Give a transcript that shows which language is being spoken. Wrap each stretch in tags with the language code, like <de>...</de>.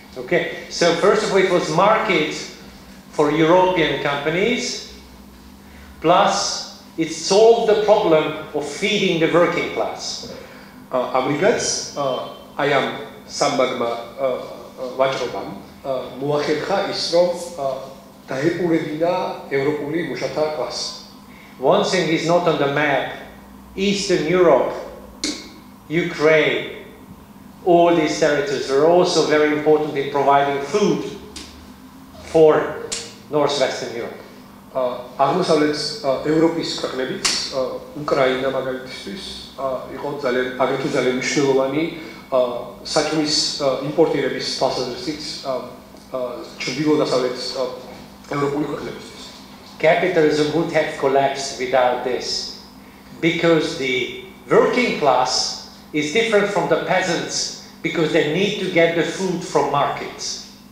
<en>Okay, so first of all it was market for European companies, plus it solved the problem of feeding the working class.</en> <ka>ამრიგად აი ამ სამბაგმა ვაჭრობამ მოახერხა ის, რომ დაეპყრებინა ევროპული მუშათა კლასი.</ka> <en>One thing is not on the map. Eastern Europe, Ukraine, all these territories were also very important in providing food for northwestern Europe.</en> <ka>აღმოსავლეთ ევროპის ქვეყნებიც, უკრაინა მაგალითისთვის, იყო აგრეთვე ძალიან მნიშვნელოვანი საჭმლის იმპორტირების თვალსაზრისით ჩრდილო-დასავლეთ ევროპული ქვეყნებისთვის.</ka> <en>Capitalism would have collapsed without this, because the working class is different from the peasants, because they need to get the food from markets.</en>